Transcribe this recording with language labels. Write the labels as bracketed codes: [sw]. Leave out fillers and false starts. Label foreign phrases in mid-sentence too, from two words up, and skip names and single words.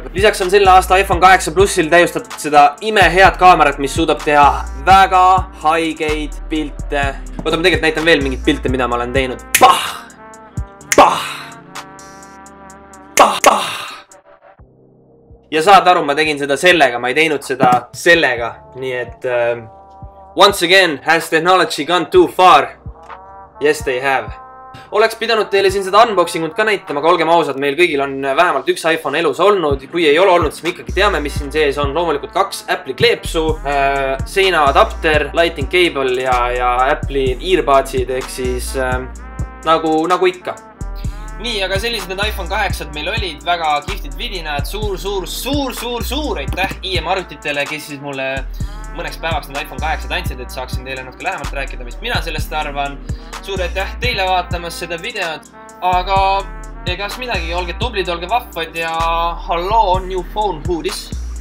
[et] Lisaks on selle aasta iPhone 8 Plussil täiustatud seda imehead kaamerat, mis suudab teha väga haigeid pilte. Oota, ma tegelikult näitan veel mingit pilte, mida ma olen teinud. ja saad aru, ma tegin seda sellega, ma ei teinud seda sellega. Nii et [en] once again, has technology gone too far? Yes, they have. [et] Oleks pidanud teile siin seda unboxingut ka näitama, aga olgem ausad, meil kõigil on vähemalt üks iPhone elus olnud. Kui ei ole olnud, siis me ikkagi teame, mis siin sees on. Loomulikult 2 Apple'i kleepsu, seina adapter, [en] lighting cable [et] ja Apple'i earbudsid ehk siis nagu ikka. Nii, aga sellised need iPhone 8 meil olid, väga kihvtid vidinad, suur aitäh IM arvutitele, kes siis mulle mõneks päevaks need iPhone 8 andsid, et saaksin teile natuke lähemalt rääkida, mis mina sellest arvan. Suur aitäh teile vaatamas seda videot, aga egas midagi, olge tublid, olge vahvad ja [en] hello on new phone, who this?